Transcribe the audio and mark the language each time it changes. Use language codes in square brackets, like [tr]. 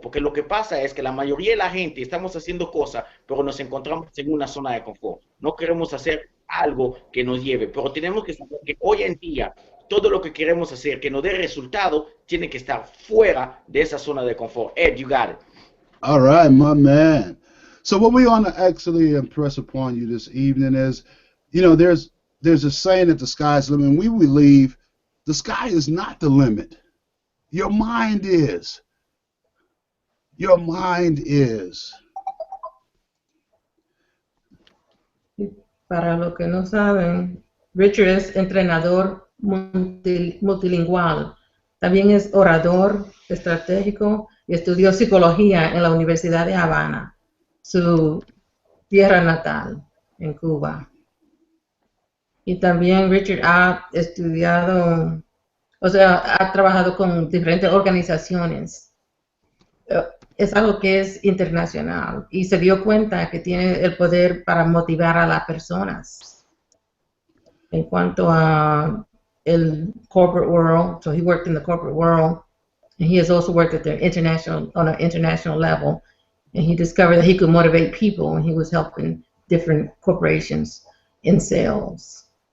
[es] Porque lo que pasa es que la mayoría de la gente estamos haciendo cosas, pero nos encontramos en una zona de confort. No queremos hacer algo que nos lleve, pero tenemos que saber que hoy en día todo lo que queremos hacer que nos dé resultado tiene que estar fuera de esa zona de confort. [en] Ed, you got it. All right, my man. So what we want to actually impress upon you this evening is, you know, there's a saying that the sky's the limit, and we believe the sky is not the limit. Your mind is. Your mind is. [es] Para los que no saben, Richard es entrenador multilingüal. También es orador estratégico y estudió psicología en la Universidad de Habana, su tierra natal en Cuba. Y también Richard ha estudiado, o sea, ha trabajado con diferentes organizaciones. Es algo que es internacional y se dio cuenta que tiene el poder para motivar a las personas. En cuanto a el [en] corporate world, so he worked in the corporate world, and he has also worked at the on an international level, and he discovered that he could motivate people when he was helping different corporations in sales.